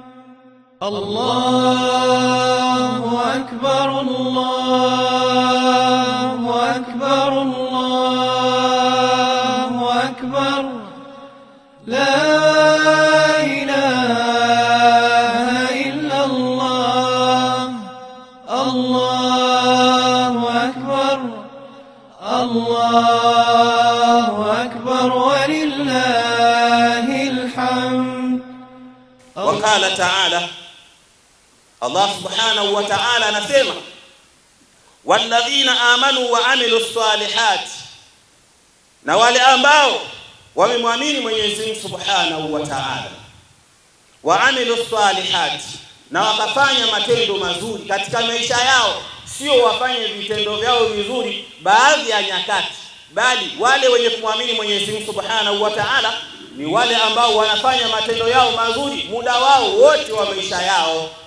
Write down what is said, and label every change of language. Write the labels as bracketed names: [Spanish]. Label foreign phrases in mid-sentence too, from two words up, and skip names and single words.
[Arabic] الله أكبر الله أكبر الله أكبر لا إله إلا الله الله أكبر الله أكبر ولله الحمد. وقال تعالى الله سبحانه وتعالى anasema والذين آمنوا وعملوا الصالحات, [Swahili] na wale ambao wamemwamini Mwenyezi Mungu [Arabic] سبحانه وتعالى, وعملوا الصالحات, [Swahili] na wakafanya matendo mazuri katika maisha yao, sio wafanye vitendo vyao vizuri baadhi ya nyakati, bali wale wenye kumwamini Mwenyezi Mungu [Arabic] سبحانه وتعالى [Swahili] ni wale ambao wanafanya matendo yao mazuri muda wao wote wa maisha yao.